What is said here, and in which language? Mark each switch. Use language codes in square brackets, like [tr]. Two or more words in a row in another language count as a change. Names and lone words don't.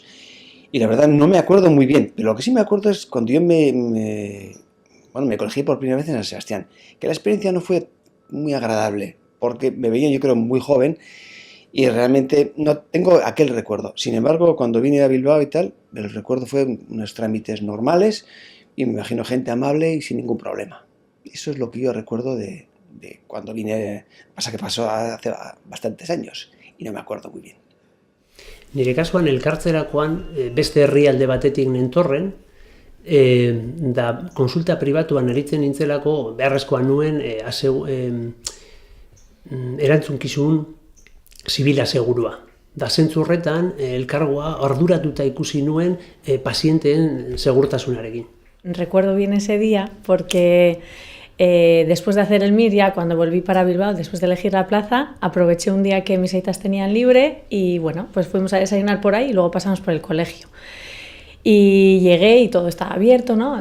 [es] Y la verdad no me acuerdo muy bien, pero lo que sí me acuerdo es cuando yo me colegí por primera vez en San Sebastián, que la experiencia no fue muy agradable, porque me veía yo creo muy joven y realmente no tengo aquel recuerdo. Sin embargo, cuando vine a Bilbao y tal, el recuerdo fue unos trámites normales y me imagino gente amable y sin ningún problema. Eso es lo que yo recuerdo de cuando vine. Pasa que pasó hace bastantes años y no me acuerdo muy bien. [eu] Nire kasuan elkartzerakoan beste herrialde batetik nentorren, da konsulta pribatuan aritzen nintzelako beharrezkoa nuen erantzunkizun zibila segurua. Da zentzu horretan elkargoa arduratuta ikusi nuen pazienteen segurtasunarekin. [es] Recuerdo bien ese día porque después de hacer el MIR, ya cuando volví para Bilbao, después de elegir la plaza, aproveché un día que mis aitas tenían libre y bueno, pues fuimos a desayunar por ahí y luego pasamos por el colegio. Y llegué y todo estaba abierto, ¿no?